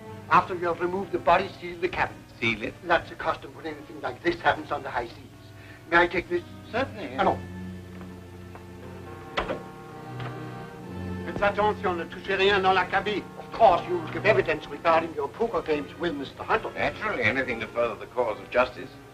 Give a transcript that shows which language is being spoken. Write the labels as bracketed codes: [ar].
[en] After you have removed the body, seal the cabin. Seal it? That's the custom when anything like this happens on the high seas. May I take this? Certainly. [fr] Ah, non. Faites attention, ne touchez rien dans la cabine. [en] Of course, you will give evidence regarding your poker games with Mr. Hunter. Naturally, anything to further the cause of justice.